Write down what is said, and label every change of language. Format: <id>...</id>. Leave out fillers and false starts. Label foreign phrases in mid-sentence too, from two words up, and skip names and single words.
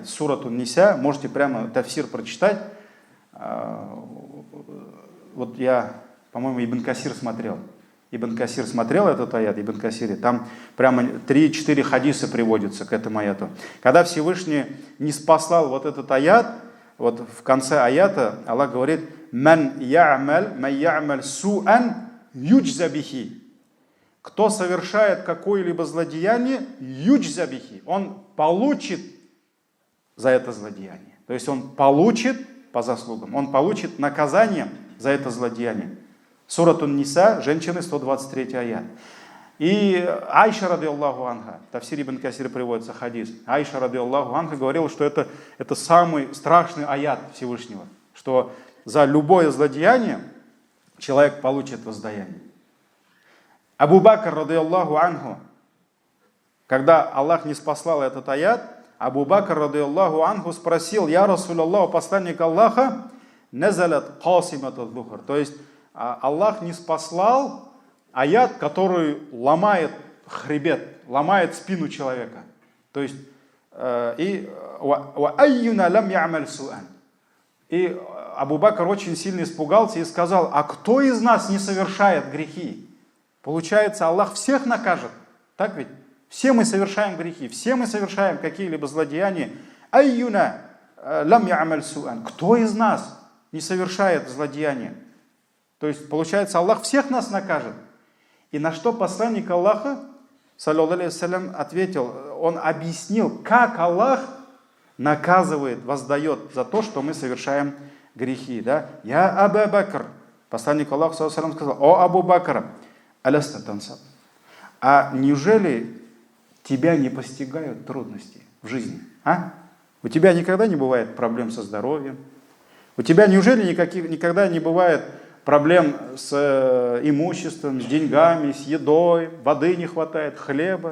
<ru>Суратун Ниса, можете прямо тафсир прочитать. Вот я, по-моему, Ибн Касир смотрел. Ибн Касир смотрел этот аят, Ибн Касире, там прямо 3-4 хадиса приводятся к этому аяту. Когда Всевышний не спаслал вот этот аят, вот в конце аята Аллах говорит:</ru> <ar>«من يعمل سوءا يجز به».</ar> <ru>Кто совершает какое-либо злодеяние,</ru> <ar>يجز به,</ar> <ru>он получит за это злодеяние. То есть он получит по заслугам, он получит наказание за это злодеяние. Суратун Ниса, женщины, 123 аят. И Айша</ru> <ar>رضي الله عنها,</ar> <ru>тафсир Ибн Касир приводится хадис. Айша</ru> <ar>رضي الله عنها</ar> <ru>говорила, что это самый страшный аят Всевышнего, что за любое злодеяние человек получит воздаяние.</ru> <ar>أبو بكر رضي الله عنه,</ar> <ru>когда Аллах не спаслал этот аят, Абу Бакр</ru> <ar>رضي الله عنه</ar> <ru>спросил:</ru> <ar>«يا رسول الله,</ar> <ru>посланник Аллаха,</ru> <ar>نزلت قاصمة الظهر».</ar> <ru>То есть Аллах не спаслал аят, который ломает хребет, ломает спину человека. То есть и Абу Бакр очень сильно испугался и сказал: а кто из нас не совершает грехи? Получается, Аллах всех накажет. Так ведь? Все мы совершаем грехи, все мы совершаем какие-либо злодеяния.</ru> <ar>أينا لم يعمل سوءا.</ar> <ru>Кто из нас не совершает злодеяния? То есть, получается, Аллах всех нас накажет. И на что посланник Аллаха,</ru> <ar>صلى الله عليه وسلم,</ar> <ru>ответил, он объяснил, как Аллах наказывает, воздает за то, что мы совершаем грехи. Да? Я Абу Бакр. Посланник Аллаха,</ru> <ar>صلى الله عليه وسلم,</ar> <ru>сказал: «О Абу Бакр,</ru> <ar>ألست تنصب,</ar> <ru>а неужели тебя не постигают трудности в жизни? А? У тебя никогда не бывает проблем со здоровьем? У тебя неужели никогда не бывает проблем с имуществом, с деньгами, с едой, воды не хватает, хлеба?»</ru>